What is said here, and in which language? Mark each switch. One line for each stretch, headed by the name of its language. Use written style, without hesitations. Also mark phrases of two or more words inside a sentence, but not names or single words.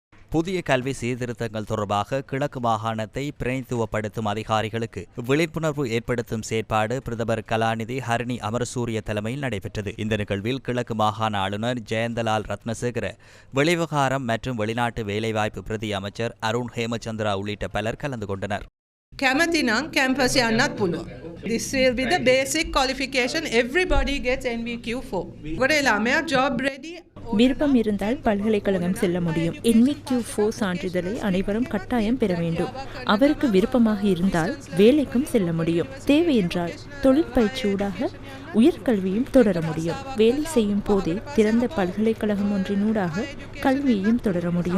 Tamil: புதிய கல்வி சீர்திருத்தங்கள் தொடர்பாக கிழக்கு மாகாணத்தை பிரதிநிதித்துவப்படுத்தும் அதிகாரிகளுக்கு விழிப்புணர்வு ஏற்படுத்தும் செயற்பாடு பிரதமர் கலாநிதி ஹரிணி அமரசூரிய தலைமையில் நடைபெற்றது. இந்த நிகழ்வில் கிழக்கு மாகாண ஆளுநர் ஜெயந்தலால் ரத்னசேகர, வெளிவிவகாரம் மற்றும் வெளிநாட்டு வேலைவாய்ப்பு பிரதி அமைச்சர் அருண் ஹேமச்சந்திரா உள்ளிட்ட பலர் கலந்து கொண்டனர்.
Sinhala: කැමතිනම් කැම්පස් යන්නත් පුළුවන්.
English: This will be the basic qualification everybody gets NVQ4.
Sinhala: ඔකට ළමයා
English: job ready.
Tamil: விருப்பம் இருந்தால் பல்கலைக்கழகம் செல்ல முடியும். NVQ4 சான்றிதழை அனைவரும் கட்டாயம் பெற வேண்டும். அவருக்கு விருப்பமாக இருந்தால் வேலைக்கும் செல்ல முடியும். தேவை என்றால் தொழிற்பயிற்சியூடாக உயர்கல்வியும் தொடர முடியும். வேலை செய்யும் போதே திறந்த பல்கலைக்கழகம் ஒன்றினூடாக கல்வியையும் தொடர முடியும்.